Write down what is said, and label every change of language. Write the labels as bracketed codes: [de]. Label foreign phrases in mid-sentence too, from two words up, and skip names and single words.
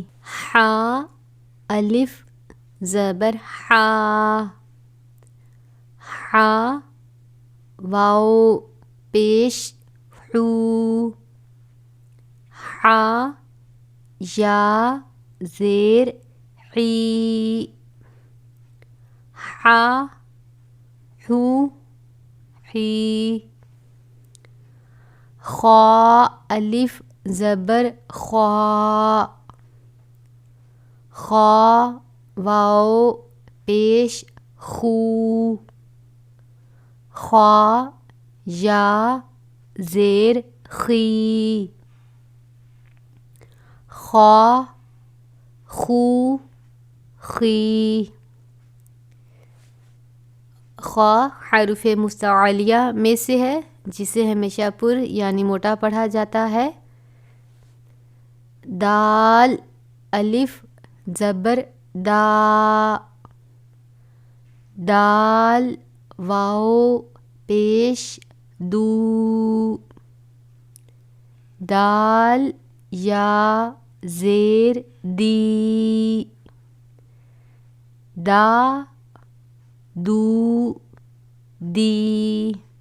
[ur] حا الف زبر حا، حا واو پیش حو، حا یا زیر حی، حا حو حی. خا الف زبر خوا، خا واو پیش خو، خوا یا زیر خی، خوا خو خی. خوا حروف مستعلیہ میں سے ہے جسے ہمیشہ پر یعنی موٹا پڑھا جاتا ہے. دال الف زبر دا، دال واو پیش دو، دال یا زیر دی، دا دو دی.